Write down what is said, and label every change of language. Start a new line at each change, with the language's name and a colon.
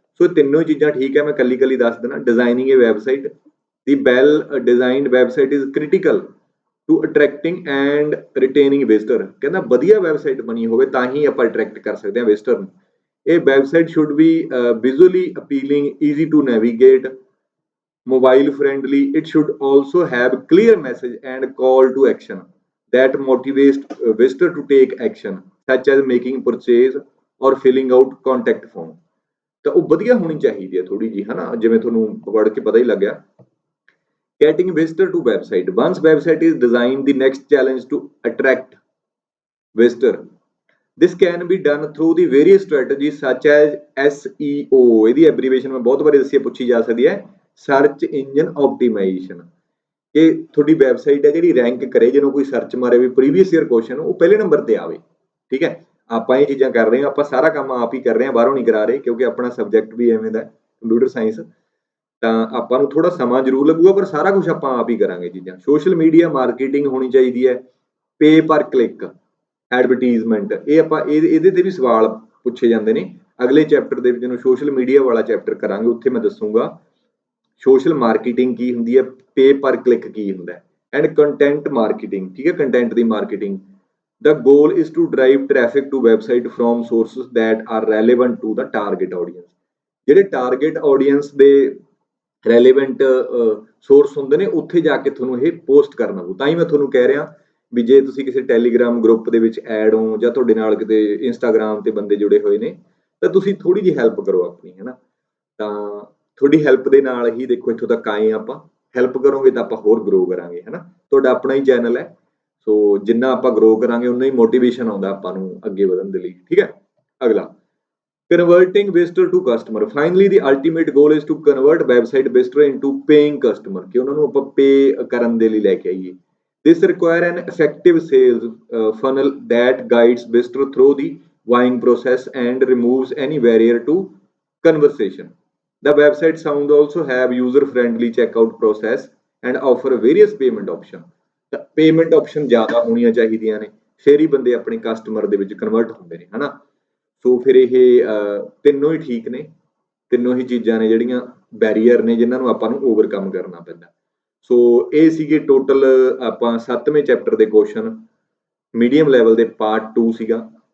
Punjabi: ਸੋ ਤਿੰਨੋਂ ਚੀਜ਼ਾਂ ਠੀਕ ਹੈ, ਮੈਂ ਕੱਲੀ ਦੱਸ ਦੇਣਾ।
English: Designing a website, the well designed website is critical to attracting and retaining visitor.
Punjabi: ਕਹਿੰਦਾ ਵਧੀਆ ਵੈਬਸਾਈਟ ਬਣੀ ਹੋਵੇ ਤਾਂ ਹੀ ਆਪਾਂ ਅਟਰੈਕਟ ਕਰ ਸਕਦੇ ਹਾਂ ਵਿਜ਼ਟਰ ਨੂੰ।
English: ਇਹ website should be visually appealing, easy to navigate, mobile friendly. It should also have clear message and call to action that motivates visitor to take action, such as making purchase or filling out contact form.
Punjabi: ਤਾਂ ਉਹ ਵਧੀਆ ਹੋਣੀ ਚਾਹੀਦੀ ਹੈ ਥੋੜੀ ਜੀ, ਹਨਾ, ਜਿਵੇਂ ਤੁਹਾਨੂੰ ਪੜ੍ਹ ਕੇ ਪਤਾ ਹੀ ਲੱਗਿਆ।
English: Getting visitor to website. Once website is designed, the next challenge to attract visitor. This can be done through the various strategies such as SEO.
Punjabi: ਇਹਦੀ abbreviation ਮੈਂ ਬਹੁਤ ਵਾਰੀ ਦੱਸੀ ਹੈ, ਪੁੱਛੀ ਜਾ ਸਕਦੀ ਹੈ। Search engine optimisation. ਕਿ ਤੁਹਾਡੀ ਵੈਬਸਾਈਟ ਹੈ ਜਿਹੜੀ ਰੈਂਕ ਕਰੇ, ਜਦੋਂ ਕੋਈ ਸਰਚ ਮਾਰੇ ਵੀ ਪ੍ਰੀਵੀਅਸ ਈਅਰ ਕੁਐਸਚਨ ਉਹ ਪਹਿਲੇ ਨੰਬਰ ਤੇ ਆਵੇ। ਠੀਕ ਹੈ, ਆਪਾਂ ਇਹ ਚੀਜ਼ਾਂ ਕਰ ਰਹੇ ਹਾਂ, ਆਪਾਂ ਸਾਰਾ ਕੰਮ ਆਪ ਹੀ ਕਰ ਰਹੇ ਹਾਂ, ਬਾਹਰੋਂ ਨਹੀਂ ਕਰਾ ਰਹੇ, ਕਿਉਂਕਿ ਆਪਣਾ ਸਬਜੈਕਟ ਵੀ ਐਵੇਂ ਦਾ ਕੰਪਿਊਟਰ ਸਾਇੰਸ। ਤਾਂ ਆਪਾਂ ਨੂੰ ਥੋੜਾ ਸਮਾਂ ਜ਼ਰੂਰ ਲੱਗੂਗਾ, ਪਰ ਸਾਰਾ ਕੁਝ ਆਪਾਂ ਆਪ ਹੀ ਕਰਾਂਗੇ ਚੀਜ਼ਾਂ। ਸੋਸ਼ਲ ਮੀਡੀਆ ਮਾਰਕੀਟਿੰਗ ਹੋਣੀ ਚਾਹੀਦੀ ਹੈ। ਪੇ ਪਰ ਕਲਿੱਕ ਐਡਵਰਟੀਜ਼ਮੈਂਟ, ਇਹ ਆਪਾਂ ਇਹਦੇ ਤੇ ਵੀ ਸਵਾਲ ਪੁੱਛੇ ਜਾਂਦੇ ਨੇ। ਅਗਲੇ ਚੈਪਟਰ ਦੇ ਵਿੱਚ, ਜਦੋਂ ਸੋਸ਼ਲ ਮੀਡੀਆ ਵਾਲਾ ਚੈਪਟਰ ਕਰਾਂਗੇ, ਉੱਥੇ ਮੈਂ ਦੱਸੂਗਾ ਸੋਸ਼ਲ ਮਾਰਕੀਟਿੰਗ ਕੀ ਹੁੰਦੀ ਹੈ, ਪੇ ਪਰ ਕਲਿੱਕ ਕੀ ਹੁੰਦਾ ਹੈ, ਐਂਡ ਕੰਟੈਂਟ ਮਾਰਕੀਟਿੰਗ। ਠੀਕ ਹੈ, content ਦੀ marketing.
English: The goal is to drive traffic to website from sources that are relevant to the target audience.
Punjabi: ਜਿਹੜੇ ਟਾਰਗੇਟ ਆਡੀਅנס ਦੇ ਰੈਲੇਵੈਂਟ ਸੋਰਸ ਹੁੰਦੇ ਨੇ, ਉੱਥੇ ਜਾ ਕੇ ਤੁਹਾਨੂੰ ਇਹ ਪੋਸਟ ਕਰਨਾ ਪਊ। ਤਾਂ ਹੀ ਮੈਂ ਤੁਹਾਨੂੰ ਕਹਿ ਰਿਹਾ ਵੀ ਜੇ ਤੁਸੀਂ ਕਿਸੇ ਟੈਲੀਗ੍ਰਾਮ ਗਰੁੱਪ ਦੇ ਵਿੱਚ ਐਡ ਹੋ, ਜਾਂ ਤੁਹਾਡੇ ਨਾਲ ਕਿਤੇ ਇੰਸਟਾਗ੍ਰਾਮ ਤੇ ਬੰਦੇ ਜੁੜੇ ਹੋਏ ਨੇ, ਤਾਂ ਤੁਸੀਂ ਥੋੜੀ ਜਿਹੀ ਹੈਲਪ ਕਰੋ ਆਪਣੀ, ਹੈ ਨਾ। ਤਾਂ ਤੁਹਾਡੀ ਹੈਲਪ ਦੇ ਨਾਲ ਹੀ ਦੇਖੋ ਇੱਥੋਂ ਤੱਕ ਆਏ ਆਪਾਂ। ਹੈਲਪ ਕਰੋਗੇ ਤਾਂ ਆਪਾਂ ਹੋਰ ਗਰੋ ਕਰਾਂਗੇ, ਹੈ ਨਾ। ਤੁਹਾਡਾ ਆਪਣਾ ਹੀ ਚੈਨਲ ਹੈ, ਸੋ ਜਿੰਨਾ ਆਪਾਂ ਗਰੋ ਕਰਾਂਗੇ ਉਨਾ ਹੀ ਮੋਟੀਵੇਸ਼ਨ ਆਉਂਦਾ ਆਪਾਂ ਨੂੰ ਅੱਗੇ ਵਧਣ ਦੇ ਲਈ। ਠੀਕ ਹੈ, ਅਗਲਾ
English: converting visitor to customer. Finally, the ultimate goal is to convert website visitor into paying customer,
Punjabi: ਕਿ ਉਹਨਾਂ ਨੂੰ ਆਪਾਂ ਪੇ ਕਰਨ ਦੇ ਲਈ ਲੈ ਕੇ ਆਈਏ।
English: This require an effective sales funnel that guides visitor through the buying process and removes any barrier to conversation. The website sound also have user-friendly checkout process and offer various payment option.
Punjabi: ਤਾਂ payment option ਜ਼ਿਆਦਾ ਹੋਣੀਆਂ ਚਾਹੀਦੀਆਂ ਨੇ, ਫਿਰ ਹੀ ਬੰਦੇ ਆਪਣੇ customer ਦੇ ਵਿੱਚ ਕਨਵਰਟ ਹੁੰਦੇ ਨੇ, ਹਨਾ। ਸੋ ਫਿਰ ਇਹ ਤਿੰਨੋਂ ਹੀ ਠੀਕ ਨੇ, ਤਿੰਨੋਂ ਹੀ ਚੀਜ਼ਾਂ ਨੇ ਜਿਹੜੀਆਂ ਬੈਰੀਅਰ ਨੇ, ਜਿਨ੍ਹਾਂ ਨੂੰ ਆਪਾਂ ਨੂੰ ਓਵਰਕਮ ਕਰਨਾ ਪੈਂਦਾ। ਸੋ ਇਹ ਸੀਗੇ ਟੋਟਲ ਆਪਾਂ 7ਵੇਂ ਚੈਪਟਰ ਦੇ ਕੁਐਸਚਨ, ਮੀਡੀਅਮ ਲੈਵਲ ਦੇ ਪਾਰਟ 2 ਸੀਗਾ।